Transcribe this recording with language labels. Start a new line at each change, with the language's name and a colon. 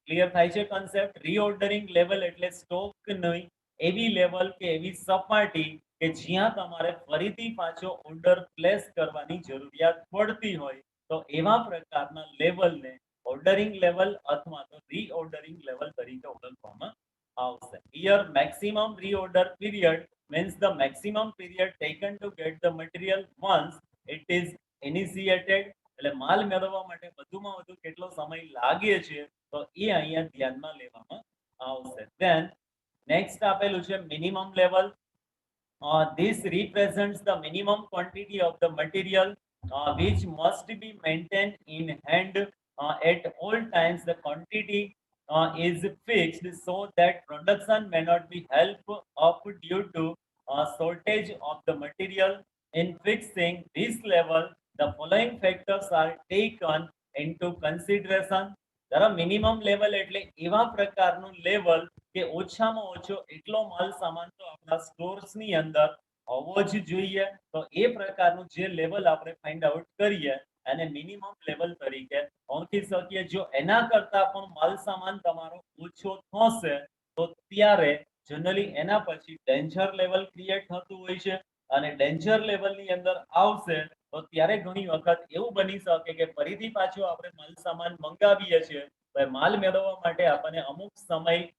Gujarati: Clear થાય છે concept? રીઓર્ડરિંગ level એટલે સ્ટોકની એવી લેવલ કે એવી સપાટી કે જ્યાં તમારે ફરીથી પાછો ઓર્ડર પ્લેસ કરવાની જરૂરિયાત પડતી હોય, તો એવા પ્રકારના લેવલને ઓર્ડરિંગ લેવલ અથવા તો રીઓર્ડરિંગ લેવલ તરીકે ઓળખવામાં આવશે.
English: Here maximum reorder period means the maximum period taken to get the material once it is initiated.
Gujarati: એટલે માલ મેળવવા માટે વધુમાં વધુ કેટલો સમય લાગે છે તો એ અહીંયા ધ્યાનમાં લેવામાં આવશે.
English: Then next
Gujarati: આપેલું છે minimum level.
English: This represents the minimum quantity of the material which must be maintained in hand at all times. The quantity is fixed so that production may not be helped up due to shortage of the material. In fixing this level, the following factors are taken into consideration.
Gujarati: જરા minimum level એટલે એવા પ્રકારનું level કે ઓછામાં ઓછો એટલો માલ સામાન તો આપણા સ્ટોર્સની અંદર હોવો જ જોઈએ. તો એ પ્રકારનું જે લેવલ આપણે ફાઇન્ડ આઉટ કરીએ અને મિનિમમ લેવલ તરીકે ઓળખી શકીએ. જો એના કરતા પણ માલ સામાન તમારો ઓછો થશે તો ત્યારે જનરલી એના પછી ડેન્જર લેવલ ક્રિએટ થતું હોય છે અને ડેન્જર લેવલની અંદર આવશે તો ત્યારે ઘણી વખત એવું બની શકે કે ફરીથી પાછો આપણે માલ સામાન મંગાવીએ છીએ તો માલ મેળવવા માટે આપણને અમુક સમય